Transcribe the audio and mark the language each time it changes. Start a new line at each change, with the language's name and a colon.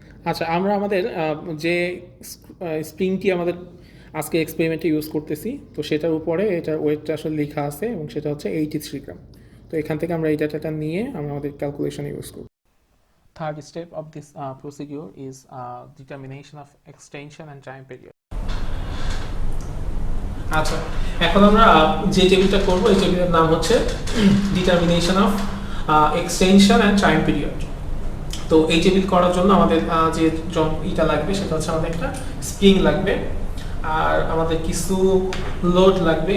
Bangla: আচ্ছা, আমরা আমাদের যে স্প্রিংটি আমাদের আজকে এক্সপেরিমেন্টে ইউজ করতেছি তো সেটার উপরে এটার ওয়েটটা আসলে লেখা আছে, এবং সেটা হচ্ছে 83 গ্রাম। তো এখান থেকে আমরা এই ডাটাটা নিয়ে আমরা আমাদের ক্যালকুলেশনে ইউজ করব।
English: Third step of this procedure is determination of extension and time period.
Bangla: আচ্ছা, এখন আমরা যে টেবিলটা করব এই টেবিলের নাম হচ্ছে
English: Determination of extension and time period.
Bangla: তো এই টেবিল করার জন্য আমাদের যে এটা লাগবে সেটা হচ্ছে আমাদের একটা স্প্রিং লাগবে, আর আমাদের কিছু লোড লাগবে।